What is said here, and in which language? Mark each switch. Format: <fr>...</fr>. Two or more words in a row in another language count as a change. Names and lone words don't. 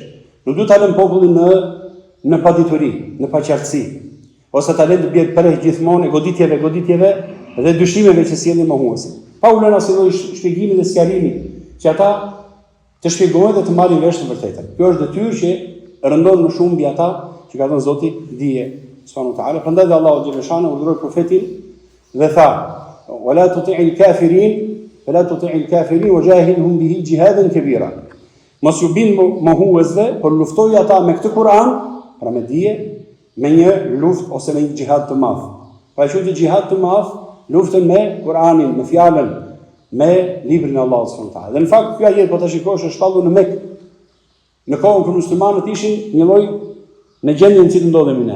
<sq>Nuk duhet ta lënë popullin në padituri, në paqartësi, ose ta lënë të bjerë përreh gjithmonë e goditjeve dhe dyshimeve që sjellin mohuesit. Pa u lënë asnjë lloj shpjegimi dhe sqarimi që ata të shpjegojnë dhe të marrin vesh të vërtetën. Kjo është detyrë që rëndon më shumë mbi ata që ka dhënë Zoti dije</sq> <ar>سبحانه وتعالى.</ar> <sq>Prandaj Allahu xhaleshana urdhëroi profetin dhe tha:</sq> <ar>"ولا تطع الكافرين وجاهدهم به جهادا كبيرا."</ar> <sq>Mos ju bin mohuesve, por luftoj ata me këtë Kur'an, pra me dije, me një luftë ose me një xhihad të madh. Pra që një xhihad të madh, luftën me Kur'anin, me fjalën, me librin e Allahut</sq> <ar>سبحانه وتعالى.</ar> <sq>Dhe në fakt ky ajet po ta shikosh është shpallur në Mekë. Në kohën kur muslimanët ishin një lloj në gjendjen në cilë ndodhemi ne.</sq>